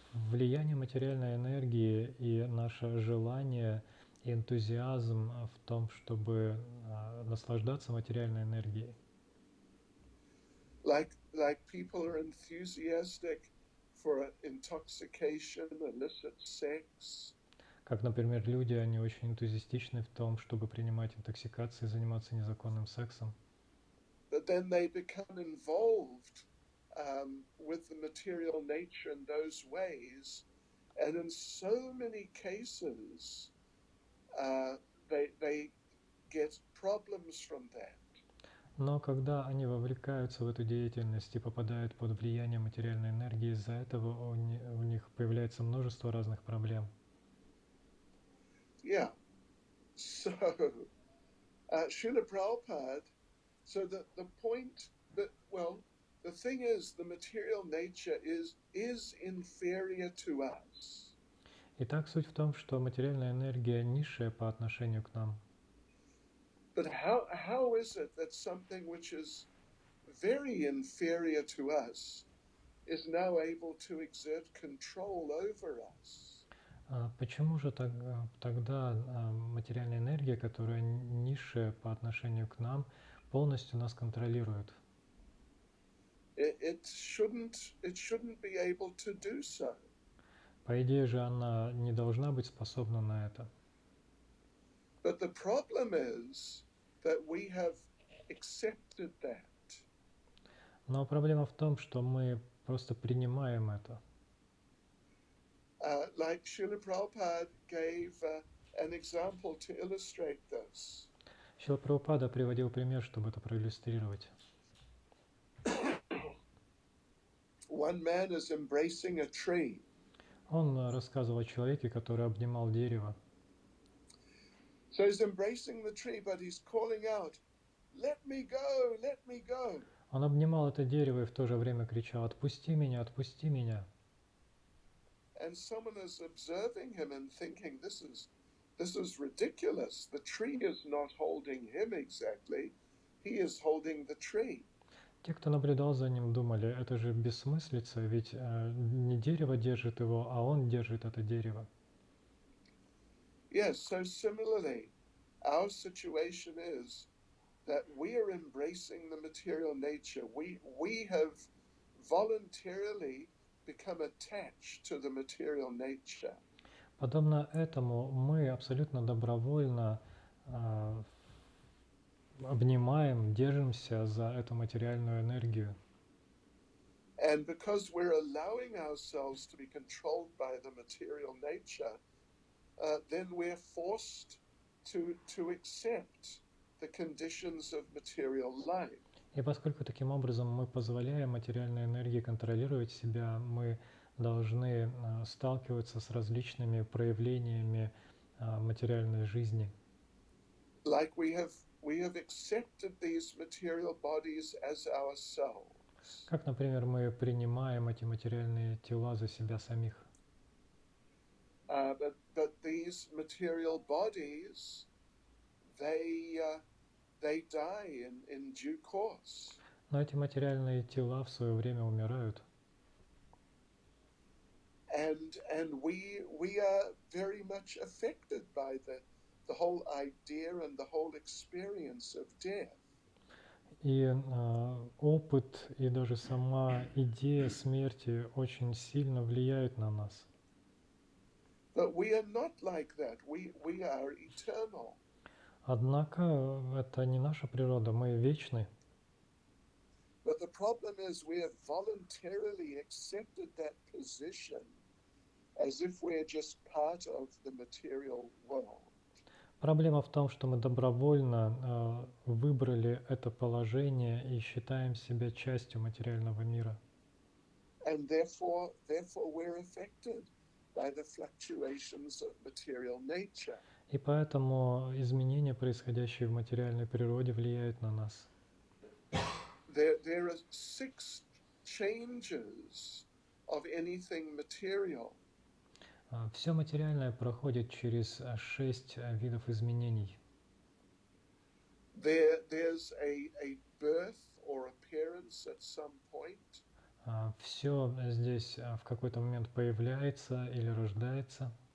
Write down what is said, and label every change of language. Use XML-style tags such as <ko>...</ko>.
<ru>Влияние материальной энергии и наше желание и энтузиазм в том, чтобы наслаждаться материальной энергией.</ru> <en>Like people are enthusiastic for intoxication, illicit sex.</en> <ru>Как, например, люди, они очень энтузиастичны в том, чтобы принимать интоксикации и заниматься незаконным сексом.</ru> <en>But then they become involved with the material nature in those ways, and in so many cases, they get problems from that.</en> <ru>Но когда они вовлекаются в эту деятельность и попадают под влияние материальной энергии, из-за этого у них появляется множество разных проблем.</ru> <en>Yeah. So, Srila Prabhupada, so the point that, well, the thing is, the material nature is inferior to us.</en> <ru>Итак, суть в том, что материальная энергия низшая по отношению к нам.</ru> <en>But how is it that something which is very inferior to us is now able to exert control over us?</en> <ru>Почему же тогда материальная энергия, которая низшая по отношению к нам, полностью нас контролирует?</ru> <en>It shouldn't be able to do so.</en> <ru>По идее же она не должна быть способна на это.</ru> <en>But the problem is that we have accepted that.</en> <ru>Но проблема в том, что мы просто принимаем это.</ru> <en>Like Srila Prabhupada gave an example to illustrate this.</en> <ru>Шрила Прабхупада приводил пример, чтобы это проиллюстрировать.</ru> <en>One man is embracing a tree.</en> <ru>Он рассказывал о человеке, который обнимал дерево.</ru> <en>So he's embracing the tree, but he's calling out, "Let me go, let me go."</en> <ru>Он обнимал это дерево и в то же время кричал: «Отпусти меня, отпусти меня».</ru> <en>And someone is observing him and thinking, this is ridiculous. The tree is not holding him exactly. He is holding the tree.</en> <ru>Те, кто наблюдал за ним, думали: это же бессмыслица, ведь не дерево держит его, а он держит это дерево.</ru> <en>Yes, so similarly, our situation is that we are embracing the material nature. We have voluntarily become attached to the material nature.</en> <ru>Подобно этому мы абсолютно добровольно обнимаем, держимся за эту материальную энергию.</ru> <en>And because we're allowing ourselves to be controlled by the material nature, then we're forced to accept the conditions of material life.</en> <ru>И поскольку таким образом мы позволяем материальной энергии контролировать себя, мы должны сталкиваться с различными проявлениями материальной жизни.</ru> <en>Like we have accepted these material bodies as ourselves.</en> <ru>Как, например, мы принимаем эти материальные тела за себя самих.</ru> <en>But these material bodies, they die in due course.</en> <ru>Но эти материальные тела в свое время умирают.</ru> <en>And we are very much affected by the whole idea and the whole experience of death.</en> <ru>И опыт и даже сама идея смерти очень сильно влияют на нас.</ru> <en>But we are not like that. We are eternal.</en> <ru>Однако это не наша природа, мы вечны.</ru> <en>But the problem is we have voluntarily accepted that position as if we're just part of the material world.</en> <ru>Проблема в том, что мы добровольно выбрали это положение и считаем себя частью материального мира.</ru> <en>And therefore we're affected by the fluctuations of material nature.</en> <ru>И поэтому изменения, происходящие в материальной природе, влияют на нас.</ru> <en>There are 6 changes of anything material.</en> <ru>Все материальное проходит через 6 видов изменений.</ru> <en>There's a birth or appearance at some point.</en> <ru>Все здесь в какой-то момент появляется или рождается.</ru>